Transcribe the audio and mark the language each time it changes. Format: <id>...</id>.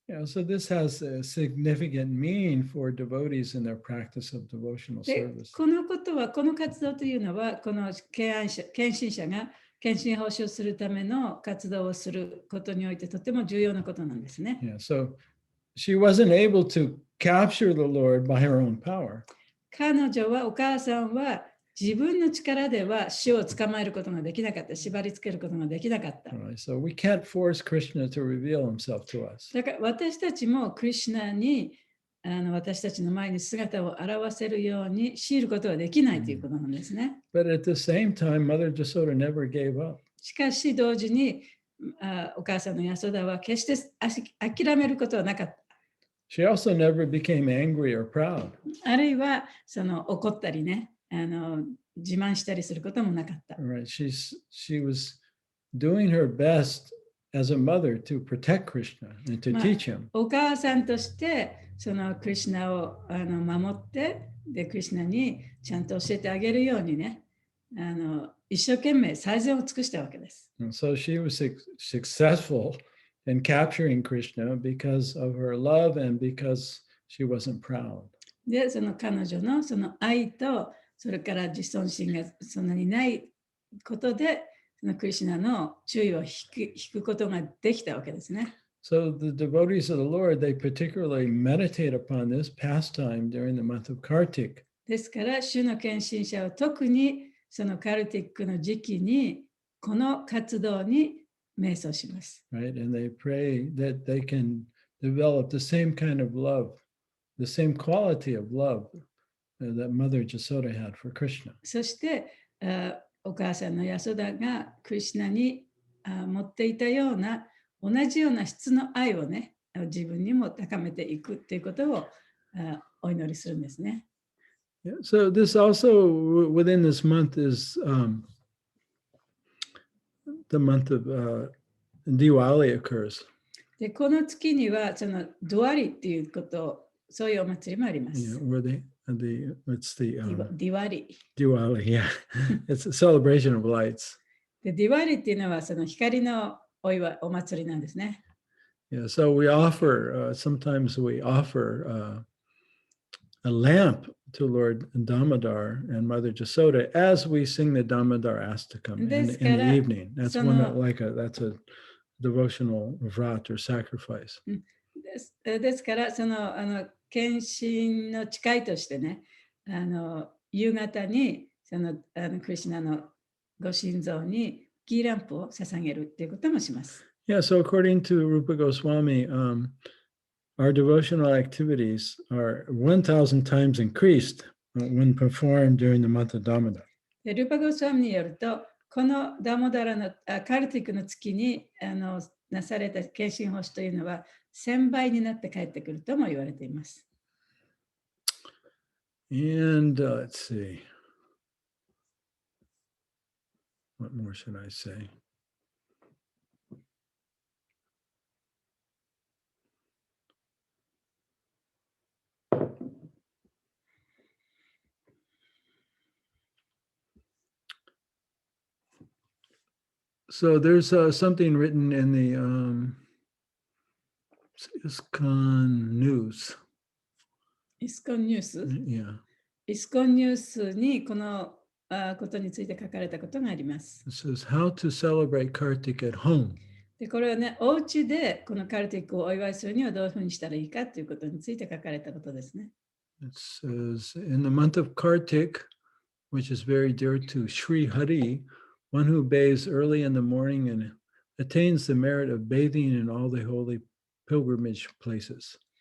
<en>Yeah, so this has a significant meaning for devotees in their practice of devotional</en> <ja>で、</ja> <en>service.</en> <ja>この活動というのは、この献身者が献身奉仕をするための活動をすることにおいてとても重要なことなんですね。</ja> <en>Yeah, so she wasn't able to capture the Lord by her own power.</en> <ja>彼女は、お母さんは自分の力では死を捕まえることができなかった。縛り付けることができなかった。</ja> <en>Right? So we can't force Krishna to reveal himself to us.</en> <ja>だから私たちもクリシュナに私たちの前に姿を現せるように強いることはできないということなんですね。</ja> <en>But at the same time, Mother Jasoda never gave up.</en> <ja>しかし同時にお母さんのヤソダは決して諦めることはなかった。</ja> <en>She also never became angry or proud.</en> <ja>あるいは怒ったりね、自慢したりすることもなかった。</ja> <en>Right? She was doing her best as a mother to protect Krishna and to teach him.</en> <ja>お母さんとしてクリシュナを守ってでクリシュナにちゃんと教えてあげるようにね一生懸命最善を尽くしたわけです。</ja> <en>And so she was successful in capturing Krishna because of her love and because she wasn't proud.</en> <ja>で彼女の愛とそれから自尊心がそんなにないことでクリシュナの注意を引くことができたわけですね。</ja> <en>So the devotees of the Lord, they particularly meditate upon this pastime during the month of Kartik.</en> <ja>ですから、主の献身者は特にカルティックの時期にこの活動に瞑想します。</ja> <en>Right? And they pray that they can develop the same kind of love, the same quality of love that Mother Jasoda had for Krishna.</en> <ja>そしてお母さんのヤソダがクリシュナに持っていたような同じような質の愛をね、自分にも高めていくということをお祈りするんですね。</ja> <en>Yeah, so this also within this month is the month of Diwali occurs.</en> <ja>でこの月にはドワリっていうこと、そういうお祭りもありま</ja> <en>Yeah,</en> <ja>す。</ja> <en>where it's the</en> <ja>ディワリ。</ja> <en>Diwali, yeah. It's a celebration of lights.</en> <ja>でディワリっていうのは光のお祭りなんですね。</ja> <en>Yeah, so we offer, sometimes we offer a lamp to Lord Damodar and Mother Jasoda as we sing the Damodar Astakam in the evening. That's that's a devotional vrat or sacrifice.</en> <ja>ですから献身の誓いとしてね、夕方にクリシュナのご神像にギーランプを捧げるっていうこともします。</ja> <en>Yeah, so according to Rupa Goswami, our devotional activities are 1,000 times increased when performed during the month of Damodar.</en> <ja>でルーパ・ゴスワミによると、このダモダラのカルティックの月になされた献身奉仕というのは1000倍になって帰ってくるとも言われています。</ja> <en>And let's see. What more should I say? So there's something written in the ISKCON news.</en> <ja>イスコンニュース</ja> <en>Yeah.</en> <ja>イスコンニュースにこのことについて書かれたことがあります。</ja> <en>It says how to celebrate Kartik at home.</en> <ja>でこれはね、お家でこのカルティックをお祝いするにはどういうふうにしたらいいかということについて書かれたことですね。</ja> <en>It says in the month of Kartik, which is very dear to Sri Hari, one who bathes early in the morning and attains the merit of bathing in all the holy pilgrimage places.</en>